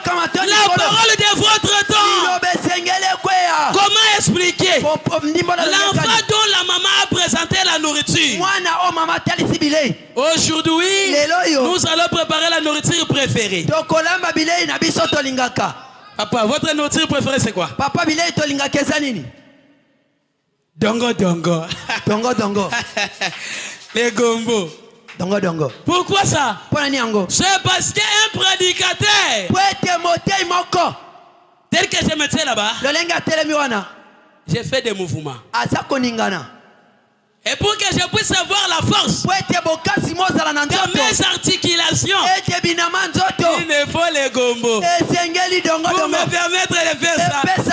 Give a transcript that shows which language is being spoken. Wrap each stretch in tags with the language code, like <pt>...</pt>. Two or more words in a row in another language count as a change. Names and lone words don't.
<fr>La parole de votre temps. Comment expliquer l'enfant dont la maman a présenté la nourriture? Aujourd'hui, nous allons préparer la nourriture préférée. Papa, votre nourriture préférée c'est quoi? Dongo dongo. Dongo dongo. Les gombo. Dongo dongo. Pourquoi ça? C'est parce qu'un prédicateur tel que je me tiens là-bas, j'ai fait des mouvements. Et pour que je puisse avoir la force dans mes articulations, il me faut les gombo pour me permettre de faire ça.</fr>